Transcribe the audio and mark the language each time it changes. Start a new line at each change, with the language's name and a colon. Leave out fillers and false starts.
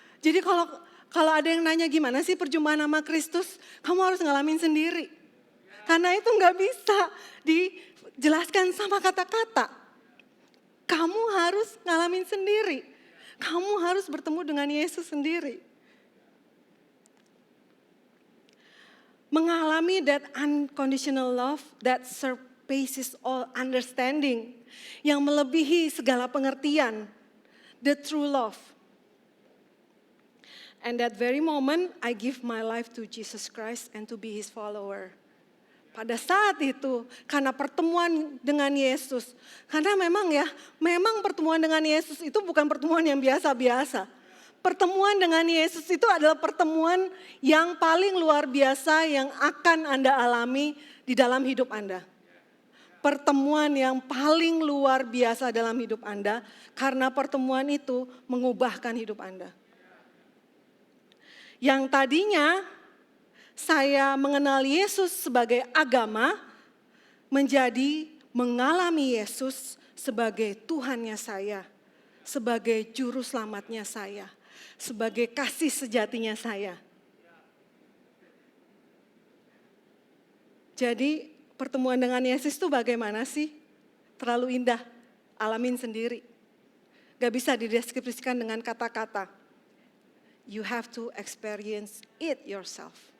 Indonesian: Jadi kalau ada yang nanya gimana sih perjumpaan sama Kristus, kamu harus ngalamin sendiri. Karena itu gak bisa dijelaskan sama kata-kata. Kamu harus ngalamin sendiri. Kamu harus bertemu dengan Yesus sendiri. Mengalami
English: that unconditional love that surpasses all understanding.
Indonesian: Yang melebihi segala pengertian.
English: The true love. And that very moment I give my life to Jesus Christ and to be His follower.
Indonesian: Pada saat itu karena pertemuan dengan Yesus. Karena memang pertemuan dengan Yesus itu bukan pertemuan yang biasa-biasa. Pertemuan dengan Yesus itu adalah pertemuan yang paling luar biasa yang akan Anda alami di dalam hidup Anda. Pertemuan yang paling luar biasa dalam hidup Anda karena pertemuan itu mengubahkan hidup Anda. Yang tadinya saya mengenal Yesus sebagai agama menjadi mengalami Yesus sebagai Tuhannya saya, sebagai juru selamatnya saya. Sebagai kasih sejatinya saya. Jadi pertemuan dengan Yesus itu bagaimana sih? Terlalu indah, alamin sendiri. Gak bisa dideskripsikan dengan kata-kata.
English: You have to experience it yourself.